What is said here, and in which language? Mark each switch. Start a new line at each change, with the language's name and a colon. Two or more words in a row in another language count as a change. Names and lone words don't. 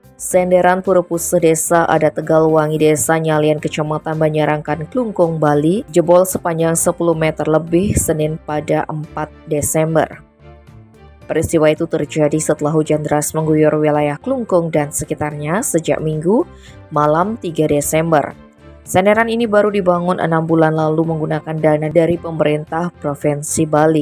Indonesian: Senderan Pura Puseh Desa Adat Tegalwangi Desa Nyalian Kecamatan Banjarangkan Klungkung, Bali jebol sepanjang 10 meter lebih Senin pada 4 Desember. Peristiwa itu terjadi setelah hujan deras mengguyur wilayah Klungkung dan sekitarnya sejak Minggu malam 3 Desember. Senderan ini baru dibangun 6 bulan lalu menggunakan dana dari pemerintah Provinsi Bali.